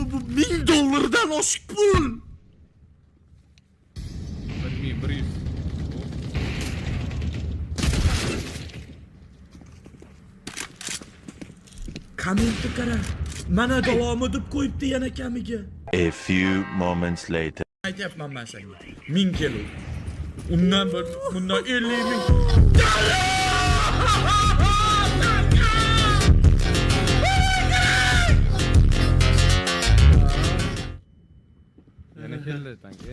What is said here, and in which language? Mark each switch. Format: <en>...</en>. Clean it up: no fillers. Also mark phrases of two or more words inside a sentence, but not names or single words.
<uz>Bu $1000'dan oshiq pul. 100. Kommentni qara. Mana davomi deb qo'yibdi yana kamiga.</uz> <en>A few moments later.</en> <uz>Aytyapman men senga. 1000 kilo. Undan bundan 50 ming. Yana keldi tanki.</uz>